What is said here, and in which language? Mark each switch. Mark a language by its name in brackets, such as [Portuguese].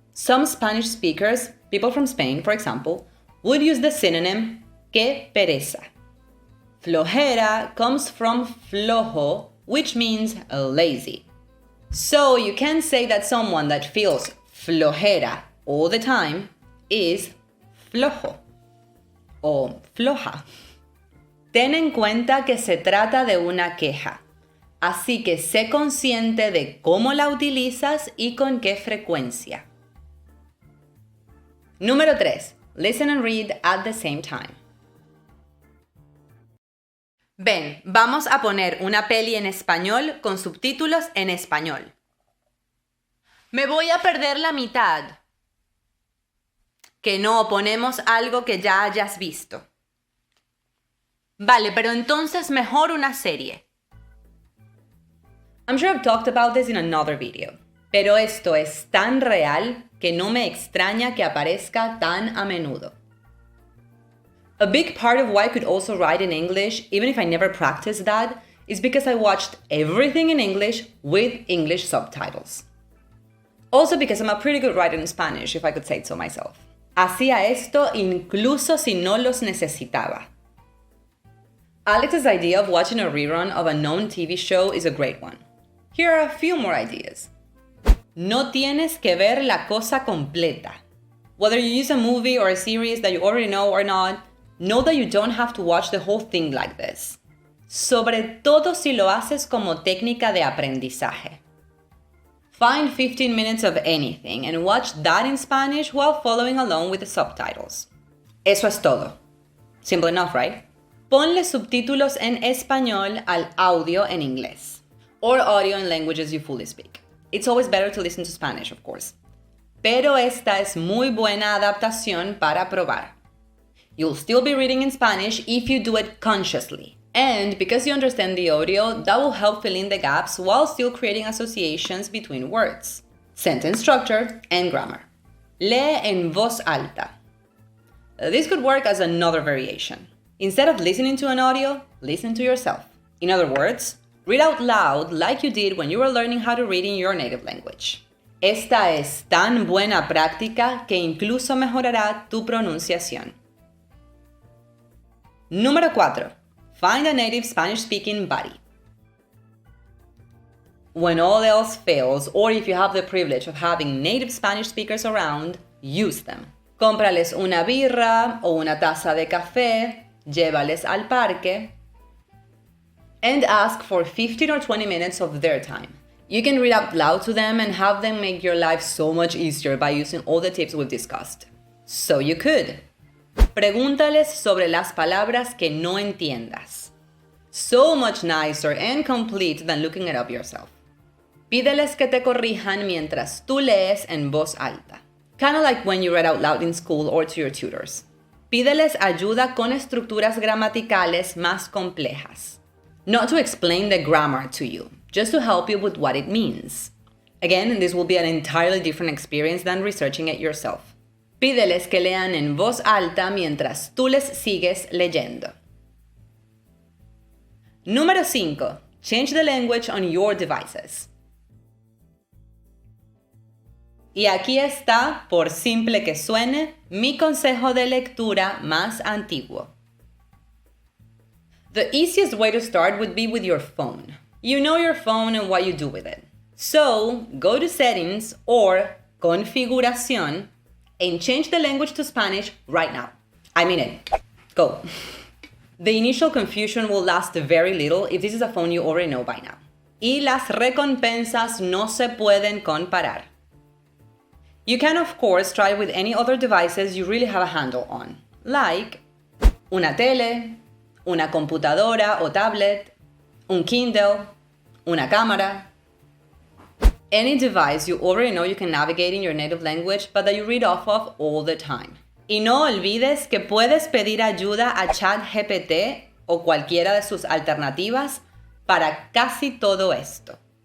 [English] Some Spanish speakers, people from Spain for example, would use the synonym que pereza. Flojera comes from flojo, which means lazy. So you can say that someone that feels flojera all the time is flojo o floja. [Spanish] Ten en cuenta que se trata de una queja, así que sé consciente de cómo la utilizas y con qué frecuencia. Número 3. [English] Listen and read at the same time. [Spanish] Ven, vamos a poner una peli en español con subtítulos en español. Me voy a perder la mitad. Que no, ponemos algo que ya hayas visto. Vale, pero entonces mejor una serie. [English] I'm sure I've talked about this in another video, [Spanish] pero esto es tan real que no me extraña que aparezca tan a menudo. [English] A big part of why I could also write in English, even if I never practiced that, is because I watched everything in English with English subtitles. Also because I'm a pretty good writer in Spanish, if I could say it so myself. [Spanish] Hacía esto incluso si no los necesitaba. [English] Alex's idea of watching a rerun of a known TV show is a great one. Here are a few more ideas. [Spanish] No tienes que ver la cosa completa. [English] Whether you use a movie or a series that you already know or not, know that you don't have to watch the whole thing like this. [Spanish] Sobre todo si lo haces como técnica de aprendizaje. [English] Find 15 minutes of anything and watch that in Spanish while following along with the subtitles. [Spanish] Eso es todo. [English] Simple enough, right? [Spanish] Ponle subtítulos en español al audio en inglés, [English] or audio in languages you fully speak. It's always better to listen to Spanish, of course. [Spanish] Pero esta es muy buena adaptación para probar. [English] You'll still be reading in Spanish if you do it consciously. And because you understand the audio, that will help fill in the gaps while still creating associations between words, sentence structure, and grammar. [Spanish] Lee en voz alta. [English] This could work as another variation. Instead of listening to an audio, listen to yourself. In other words, read out loud like you did when you were learning how to read in your native language. [Spanish] Esta es tan buena práctica que incluso mejorará tu pronunciación. Número 4. [English] Find a native Spanish-speaking buddy. When all else fails, or if you have the privilege of having native Spanish speakers around, use them. [Spanish] Cómprales una birra o una taza de café, llévales al parque, [English] and ask for 15 or 20 minutes of their time. You can read out loud to them and have them make your life so much easier by using all the tips we've discussed. So you could. [Spanish] Pregúntales sobre las palabras que no entiendas. [English] So much nicer and complete than looking it up yourself. [Spanish] Pídeles que te corrijan mientras tú lees en voz alta. [English] Kind of like when you read out loud in school or to your tutors. [Spanish] Pídeles ayuda con estructuras gramaticales más complejas. [English] Not to explain the grammar to you, just to help you with what it means. Again, this will be an entirely different experience than researching it yourself. [Spanish] Pídeles que lean en voz alta mientras tú les sigues leyendo. Número 5. [English] Change the language on your devices. [Spanish] Y aquí está, por simple que suene, mi consejo de lectura más antiguo. [English] The easiest way to start would be with your phone. You know your phone and what you do with it. So, go to Settings or Configuración and change the language to Spanish right now. I mean it. Go. The initial confusion will last very little if this is a phone you already know by now. [Spanish] Y las recompensas no se pueden comparar. [English] You can, of course, try with any other devices you really have a handle on, like [Spanish] una tele, una computadora o tablet, un Kindle, una cámara. [English] Any device you already know you can navigate in your native language, but that you read off of all the time. [Spanish] Y no olvides que puedes pedir ayuda a ChatGPT o cualquiera de sus alternativas para casi todo esto.